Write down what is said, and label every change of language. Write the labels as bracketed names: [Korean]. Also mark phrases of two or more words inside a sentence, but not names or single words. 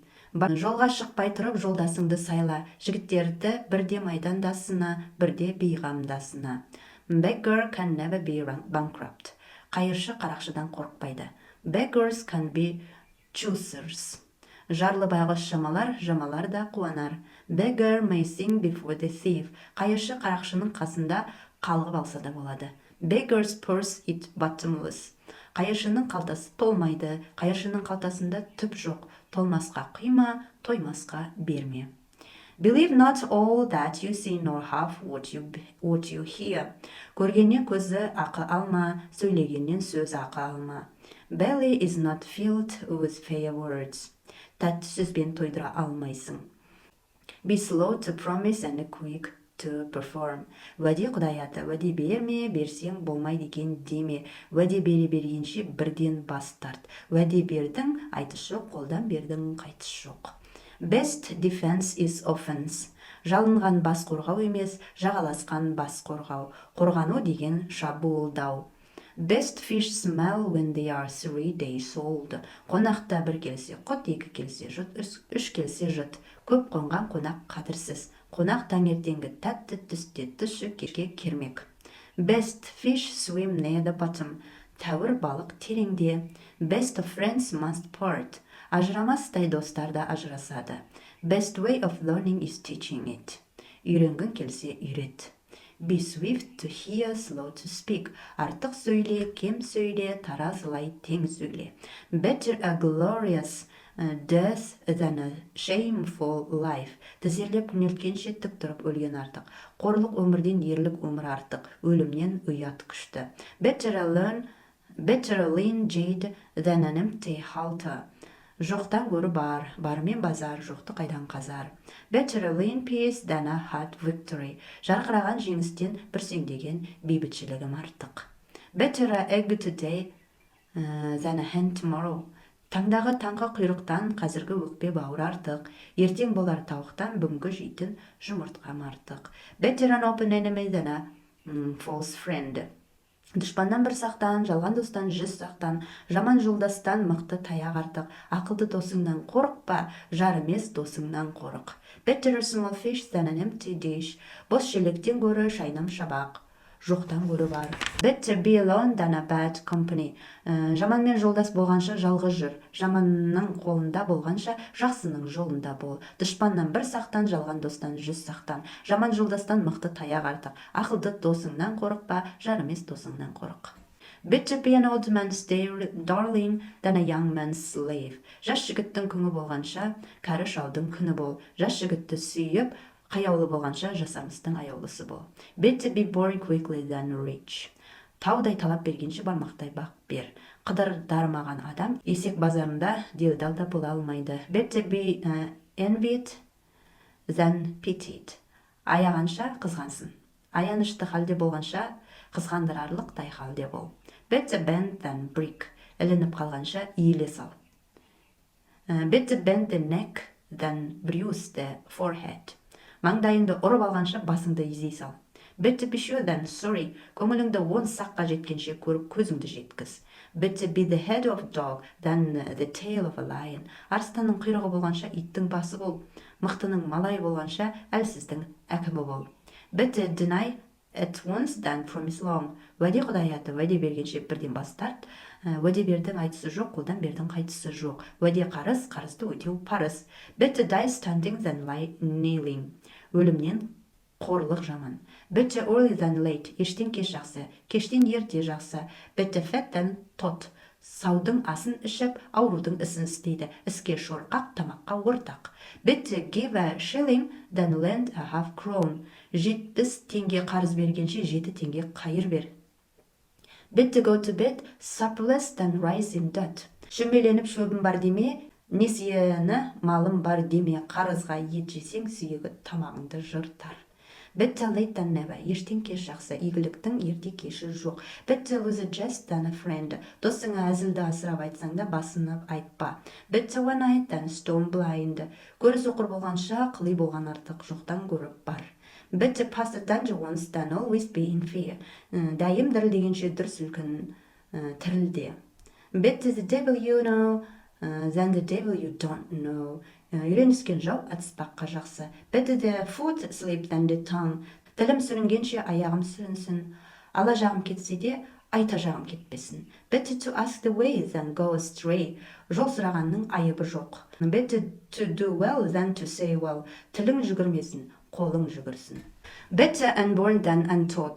[Kazakh] Жолға шықпай тұрып, жолдасыңды сайла. Жігіттерді бірде майдандасына, бірде бейғамдасына. [English] Beggar can never be bankrupt. [Kazakh] Қайыршы қарақшыдан қорықпайды. [English] Beggars can be choosers. [Kazakh] Жарлы байғұс жамалар да қуанар. [English] Beggar may sing before the thief. [Kazakh] Қайыршы қарақшының қасында қалғып алса да болады. [English] Beggar's purse is bottomless. [Kazakh] Қайыршының қалтасы толмайды. Қайыршының қалтасында түп жоқ. Толмасқа құйма, тоймасқа берме. [English] Believe not all that you see nor half what you hear. [Kazakh] Көргеннен көзі ақы алма, сөйлегеннен сөз ақы алма. [English] Belly is not filled with fair words. [Kazakh] Тәтті сөзбен тойдыра алмайсың. [English] Be slow to promise and quick to perform. [Kazakh] Уәде құдай аты, уәде берме, берсең болмайды екен деме. Уәде бергенше бірден бас тарт. Уәде бердің, айтыс жоқ, қолдан бердің, қайтыс жоқ. [English] Best defense is offense. [Kazakh] Жалынған бас қорғау емес, жағаласқан бас қорғау. Қорғану деген шабуылдау. [English] Best fish smell when they are 3 days old. [Kazakh] Қонақта бір келсе құт, екі келсе жұт, үш келсе жұт. Көп қонған қонақ қадірсіз. Қонақ таңертеңгі тәтті түсте түсі кешке кермек. [English] Best fish swim near the bottom. [Kazakh] Тәуір балық тереңде. [English] Best of friends must part. [Kazakh] Ажырамастай достар да ажырасады. [English] Best way of learning is teaching it. [Kazakh] Үйренгің келсе үйрет. [English] Be swift to hear, slow to speak. [Kazakh] Артық сөйле, кем сөйле, таразылай тең сөйле. [English] Better a glorious death than a shameful life. [Kazakh] Тізерлеп күнелткенше тік тұрып өлген артық. Қорлық өмірден ерлік өмір артық. Өлімнен ұят күшті. [English] Better a lean jade than an empty halter. [Kazakh] Жоқтан көрі бар, барымен базар, жоқты қайдан қазар. [English] Better a lean peace than a hot victory. [Kazakh] Жарқыраған жеңістен бүрсеңдеген бейбітшілігім артық. [English] Better a egg today than a hen tomorrow. [Kazakh] Таңдағы таңғы құйрықтан қазіргі өкпе бауыр артық. Ертең болар тауықтан бүгінгі жейтін жұмыртқам артық. [English] Better an open enemy than a false friend. [Kazakh] Дұшпаннан бір сақтан, жалған достан 100 сақтан, жаман жолдастан мықты таяқ артық. Ақылды досыңнан қорықпа, жар емес досыңнан қорық. [English] Better a small fish than an empty dish. [Kazakh] Бос шелектен гөрі шайнам шабақ. Жоқтан көрі бар. [English] Better be alone than a bad company. [Kazakh] Жаманмен жолдас болғанша жалғыз жүр. Жаманның қолында болғанша жақсының жолында бол. Дұшпаннан бір сақтан, жалған достан 100 сақтан. Жаман жолдастан мықты таяқ артық. Ақылды досыңнан қорықпа, жар емес досыңнан қорық. [English] Better be an old man's darling than a young man's slave. [Kazakh] Жас жігіттің күні болғанша, кәрі шалдың күні бол. Жас жігітті сүйіп, қаяулы болғанша жасамыстың аяулысы бол. [English] Better be born quickly than rich. [Kazakh] Таудай талап бергенше бармақтай бақ бер. Қыдыр дарымаған адам есек базарында делдалда бола алмайды. [English] Better be envied than pitied. [Kazakh] Аяғанша қызғансын. Аянышты халде болғанша қызғандырарлықтай халде бол. [English] Better bend than break. [Kazakh] Ілініп қалғанша иіле сал. [English] Better bend the neck than bruise the forehead. [Kazakh] Маңдайыңды ұрып алғанша басыңды изей сал. [English] Better be sure than sorry. [Kazakh] Көңіліңді 10 саққа жеткенше көріп көзіңді жеткіз. [English] Better be the head of a dog than the tail of a lion. [Kazakh] Арыстанның құйрығы болғанша иттің басы бол. Мықтының малай болғанша әлсіздің әкімі бол. [English] Better deny at once than promise long. [Kazakh] Уәде Құдай аты, уәде бергенше бірден бас тарт. Уәде бердің айтысы жоқ, қолдан бердің қайтысы жоқ. Уәде қарыз, қарызды өтеу парыз. [English] Better die standing than lie kneeling. [Kazakh] Өлімнен қорлық жаман. [English] Better early than late. [Kazakh] Ештен кеш жақсы, кештен ерте жақсы. [English] Better fat than tot. [Kazakh] Саудың асын ішіп, аурудың ісін істейді. Іске шорқақ, тамаққа ортақ. [English] Better give a shilling than lend a half crown. [Kazakh] 70 теңге қарыз бергенше 7 теңге қайыр бер. [English] Better go to bed supperless than rise in debt. [Kazakh] Шөмеленіп шөбім бар деме, несиені малым бар деме. Қарызға ет жесең сүйегі тамағыңды жыртар. [English] Better late than never. [Kazakh] Ештен кеш жақсы, игіліктің ерте кеші жоқ. [English] Better lose a jest than a friend. [Kazakh] Досыңа әзілді асырап айтсаң да басынып айтпа. [English] Better one eyed than stone blind. [Kazakh] Көрі соқыр болғанша қылый болған артық, жоқтан көріп бар. [English] Better pass the danger once than always be in fear. [Kazakh] Дайым дірілдегенше дүр сілкін тірілде. [English] Better the devil you know than the devil you don't know. [Kazakh] Үйреніскен жау атыспаққа жақсы. [English] Better the foot sleep than the tongue. [Kazakh] Тілім сүрінгенше аяғым сүрінсін. Ала жағым кетсе де, айта жағым кетпесін. [English] Better to ask the way than go astray. [Kazakh] Жол сұрағанның айыбы жоқ. [English] Better to do well than to say well. [Kazakh] Тілің жүгірмесін, қолың жүгірсін. [English] Better unborn than untaught.